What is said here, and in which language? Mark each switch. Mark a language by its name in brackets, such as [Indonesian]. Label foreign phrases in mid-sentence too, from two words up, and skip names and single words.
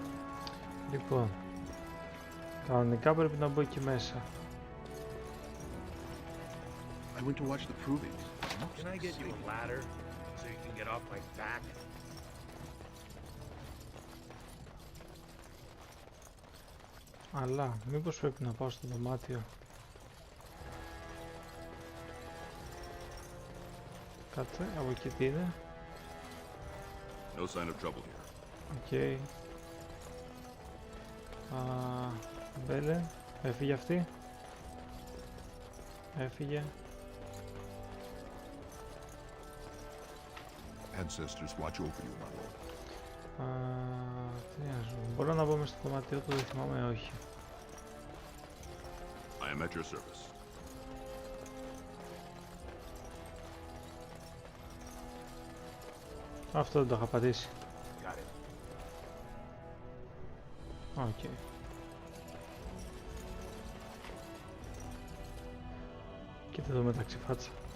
[Greek] Λοιπόν, κανονικά πρέπει να μπω εκεί μέσα. [English] I went to watch the provings. Can I get you a ladder so you can get off my back? [Greek] Αλλά μήπως πρέπει να πάω στο δωμάτιο. Κάτσε, από εκεί τι είναι. [English] No sign of trouble here. [Greek] Οκ. Μπέλε. Έφυγε αυτή. Έφυγε. [English] Ancestors watch over you, my lord. [Greek] Τι να σου πω. Μπορώ να μπω μες στο δωμάτιό του, δεν θυμάμαι, όχι. [English] I am at your service. [Greek] Αυτό δεν το είχα πατήσει. Οκ. Κοίτα εδώ μεταξύ φάτσα.